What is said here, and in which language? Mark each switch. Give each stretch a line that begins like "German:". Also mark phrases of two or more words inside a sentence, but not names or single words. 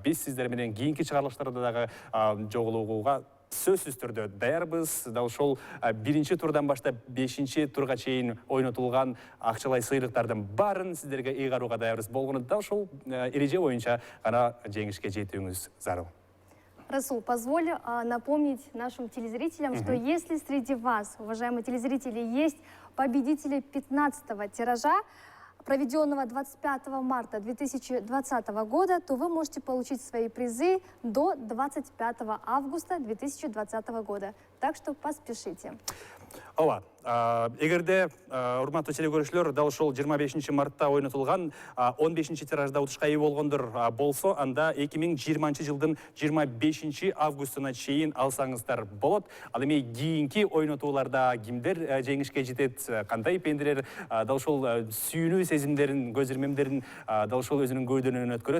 Kyrgyz: Биз сиздер менен кийинки чыгарылыштарда дагы жолугууга сөзсүз түрдө даярбыз. Дал ошол 1-чи турдан баштап 5-чи турга чейин ойнотулган акчалай сыйлыктардын баарын сиздерге ыйгарууга даярбыз. Болгону дал ошол эреже боюнча гана жеңишке жетүүңүз зарыл. Расул,
Russian: позволь напомнить нашим телезрителям, что если среди вас, уважаемые телезрители, есть победители 15-го тиража, проведенного 25 марта 2020 года, то вы можете получить свои призы до 25 августа 2020 года. Так что поспешите.
Kyrgyz: Ооба, эгерде урматтуу телекөрүүчүлөр, дал ошол 25 мартта ойнотулган 15-чи тиражда утушка ээ болгондор болсо, анда 2020 жылдын 25 августуна чейин алсаңыздар болот. Ал эми кийинки ойнотууларда кимдер жеңишке жетет, кандай пенделер дал ошол сүйүүнүү сезимдерин, көз ирмемдерин дал ошол өзүнүн көйдөнүнөн өткөрөт.